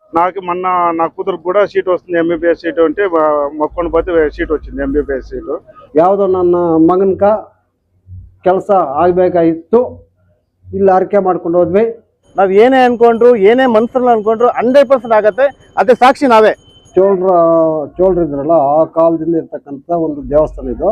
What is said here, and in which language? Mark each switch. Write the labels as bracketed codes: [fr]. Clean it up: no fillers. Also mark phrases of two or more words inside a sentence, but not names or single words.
[te] నాకు మొన్న నా కూతురు కూడా సీట్ వస్తుంది [en] MBBS seat [te] అంటే మొక్కొని పోతే సీట్ వచ్చింది [en] MBBS seat. [kn] ಯಾವುದೋ ನನ್ನ ಮಗನ್ಕ ಕೆಲಸ ಆಗಬೇಕಾಗಿತ್ತು, ಇಲ್ಲಿ ಆರೈಕೆ ಮಾಡ್ಕೊಂಡು ಹೋದ್ವಿ. ನಾವು ಏನೇ ಅನ್ಕೊಂಡ್ರು ಏನೇ ಮನಸ್ಸಲ್ಲಿ ಅನ್ಕೊಂಡ್ರು 100% ಆಗತ್ತೆ. ಅದೇ ಸಾಕ್ಷಿ ನಾವೇ. ಚೋಳರಿದ್ರಲ್ಲ ಆ ಕಾಲದಿಂದ ಇರ್ತಕ್ಕಂಥ ಒಂದು ದೇವಸ್ಥಾನ ಇದು.